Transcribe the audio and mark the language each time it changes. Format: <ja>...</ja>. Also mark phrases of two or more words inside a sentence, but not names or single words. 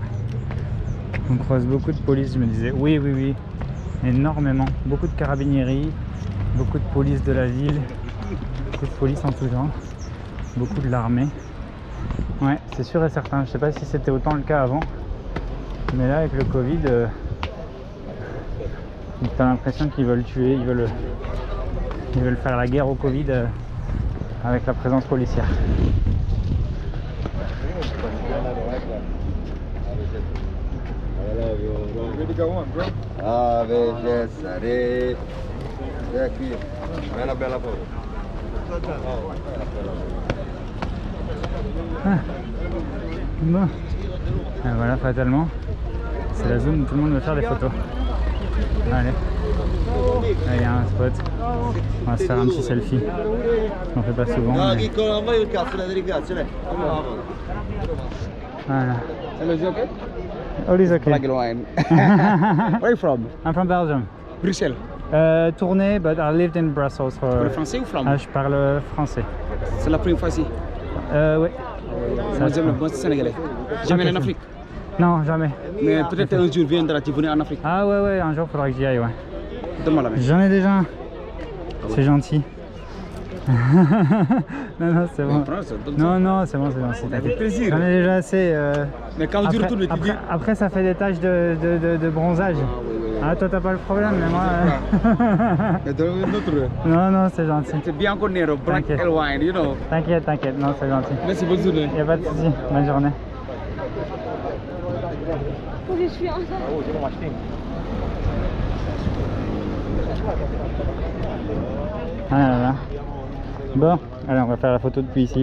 <fr>On croise beaucoup de police, je me disais oui, énormément, beaucoup de carabinieri, beaucoup de police de la ville, beaucoup de police en tout genre, beaucoup de l'armée. Ouais, c'est sûr et certain, je sais pas si c'était autant le cas avant, mais là avec le Covid, t'as l'impression qu'ils veulent tuer, ils veulent faire la guerre au Covid avec la présence policière.</fr> <it>Ah, Cesare. Vieni qui, fai una bella foto.</it> <fr>Bon. Et voilà, fatalement, c'est la zone où tout le monde veut faire des photos. Allez, là il y a un spot, on va se faire un petit selfie, on fait pas souvent.</fr> <it>No,</it> <fr>Mais...</fr> <it>Chicco, non voglio il cazzo, dai, ringrazio, lei.</it> <fr>Voilà.</fr> <en>Hello, is it okay? All is okay. Like it wine. Where are you from? I'm from Belgium. Bruxelles. Tournai, but I lived in Brussels for...</en> <fr>Vous parlez français ou flamand? Je parle français. C'est la première fois ici. Oui. Moi, c'est sénégalais. Jamais allé en Afrique. Non, jamais. Mais peut-être un jour viendra-tu venir en Afrique. Ah ouais, un jour faudra que j'y aille, ouais. Donne-moi la main. J'en ai déjà un. C'est gentil. Non, non, c'est bon. Prends ça, donne Non, non, c'est bon, t'inquiète. plaisir. J'en ai déjà assez. Mais quand tu retournes, tu dis. Après, ça fait des taches de bronzage. Ah, toi, t'as pas le problème, mais moi. Mais donne une autre. Non, non, c'est gentil. C'est bien qu'on est au black T'inquiète.</fr> <en>and white, you know.</en> <fr>T'inquiète, t'inquiète, non, c'est gentil. Merci, bonne journée. Y'a pas de soucis, bonne journée. Ah là là. Bon, allez, on va faire la photo depuis ici.</fr>